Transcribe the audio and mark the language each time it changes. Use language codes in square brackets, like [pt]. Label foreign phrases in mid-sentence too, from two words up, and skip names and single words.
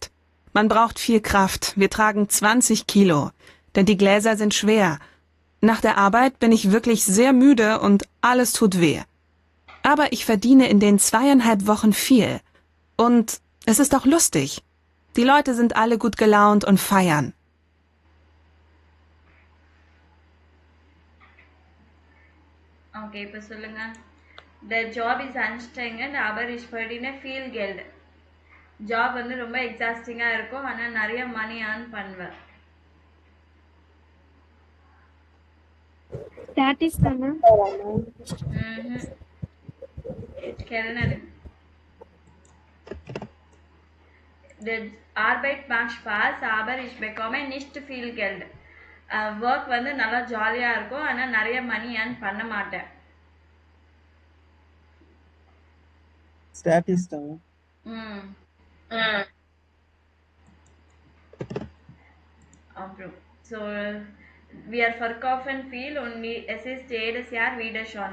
[de] Man braucht viel Kraft, wir tragen 20 Kilo, denn die Gläser sind schwer. Nach der Arbeit bin ich wirklich sehr müde und alles tut weh. Aber ich verdiene in den 2,5 Wochen viel. Und es ist auch lustig. Die Leute sind alle gut gelaunt und feiern. [ta] Okay, இப்போ சொல்லுங்க. [en] The job is [de] anstrengend aber ich verdiene viel Geld. [ta] ஜாப் வந்து ரொம்ப எக்ஸாஸ்டிங்காக இருக்கும், ஆனால் நிறைய [en] money earn [ta] பண்ணுவேன். Statist தானே? Kellner. [de] Der Arbeit macht Spaß, aber ich bekomme nicht viel Geld. [ta] ஒர்க் வந்து நல்லா ஜாலியாக இருக்கும், ஆனால் நிறைய [en] money earn [ta] பண்ண மாட்டேன். Statist தானே? [de] அப்புறம் ஸோ [en] we are [de] verkaufen viel und es ist jedes Jahr wieder schon.